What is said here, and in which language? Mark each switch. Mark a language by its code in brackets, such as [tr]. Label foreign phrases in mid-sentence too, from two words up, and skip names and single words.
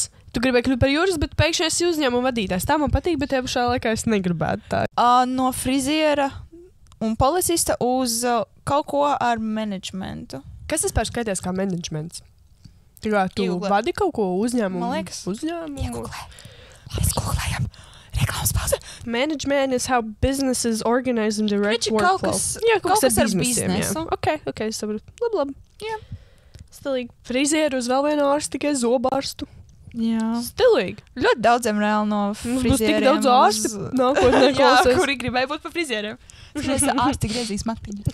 [lv] Tu gribēji kļūt par juristu, bet pēkšņi esi uzņēmuma vadītājs. Tā man patīk, bet tajā pašā laikā es negribētu tā. No friziera un policista uz kaut ko ar menedžmentu. Kas tas pārskaitās kā menedžments? Tu vadi kaut ko uzņēmumu? Man liekas. Uzņēmumu? Mēs googlējam. Reklāmas pauze. [en] Management is how businesses organize and direct workflow. [lv] Kaut kas ar biznesu. Ok, saprotu. Labi. Jā. Stilīgi. Frizieru uz vēl vienu ārstu, tikai zobārstu. Jā. Stilīgi. Ļoti daudziem reāli no frizieriem. Mums būs tik daudz ārsti nākotnē klausās. Jā, kuri gribēja būt par frizieriem. Es ārsti griezīs matiņu.